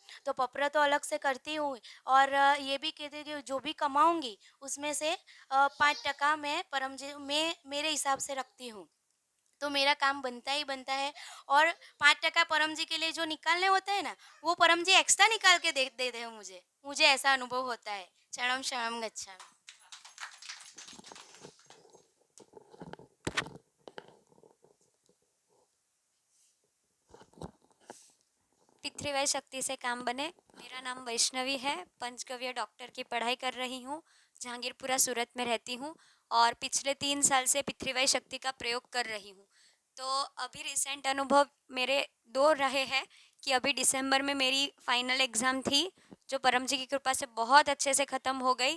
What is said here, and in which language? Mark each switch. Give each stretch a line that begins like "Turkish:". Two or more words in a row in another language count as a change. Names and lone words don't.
Hindi: तो पपरा तो अलग से करती हूँ। और ये भी कहती हूँ कि जो भी कमाऊँगी उसमें से 5% मैं परम जी मैं मेरे हिसाब से रखती हूँ। तो मेरा काम बनता ही बनता है। और 5% परम जी के लिए जो निकालने होते हैं ना, वो परम जी एक्स्ट्रा निकाल के दे देते हैं मुझे। मुझे ऐसा अनुभव होता है।
Sanskrit: क्षणम शरणम गच्छामि।
Hindi: पितृवाई शक्ति से काम बने। मेरा नाम वैष्णवी है, पंचगव्य डॉक्टर की पढ़ाई कर रही हूँ, जहांगीरपुरा सूरत में रहती हूँ और पिछले 3 साल से पितृवाई शक्ति का प्रयोग कर रही हूँ। तो अभी रिसेंट अनुभव मेरे 2 रहे हैं कि अभी दिसंबर में मेरी
English: final exam
Hindi: थी, जो परम जी की कृपा से बहुत अच्छे से ख़त्म हो गई।